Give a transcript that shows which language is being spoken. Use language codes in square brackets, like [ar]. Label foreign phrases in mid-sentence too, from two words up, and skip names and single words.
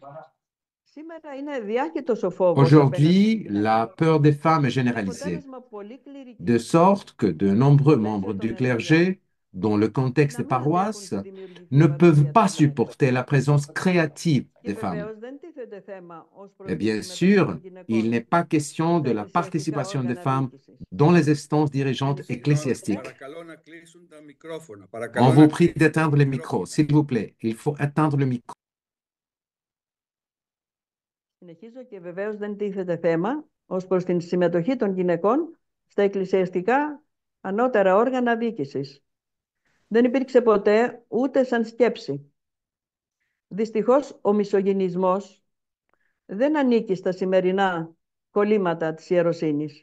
[fr] Aujourd'hui, la peur des femmes est généralisée, de sorte que de nombreux membres du clergé, dans le contexte des paroisses, ne peuvent pas supporter la présence créative des femmes. Et bien sûr, il n'est pas question de la participation des femmes dans les instances dirigeantes ecclésiastiques. On vous prie d'éteindre le micro, s'il vous plaît. Il faut éteindre le micro. [el] Συνεχίζω και βεβαίως δεν τίθεται θέμα ως προς την συμμετοχή των γυναικών στα εκκλησιαστικά ανώτερα όργανα διοίκησης. Δεν υπήρξε ποτέ ούτε σαν σκέψη. Δυστυχώς ο μισογυνισμός δεν ανήκει στα σημερινά κολλήματα της ιεροσύνης.